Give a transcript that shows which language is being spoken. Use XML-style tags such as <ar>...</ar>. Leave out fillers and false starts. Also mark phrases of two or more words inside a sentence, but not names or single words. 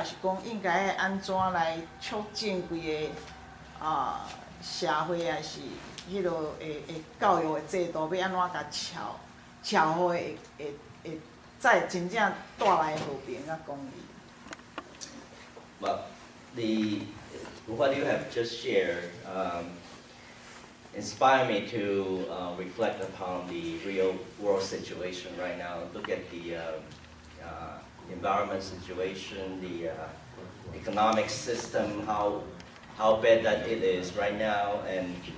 <nan>是讲应该安怎来促进规个社会，还是迄落会教育的制度要安怎甲巧好会再真正带来和平甲公义。</nan> <en>But what you have just shared inspire me to reflect upon the real world situation right now. Look at the environment situation, the economic system, how bad that it is right now, and</en>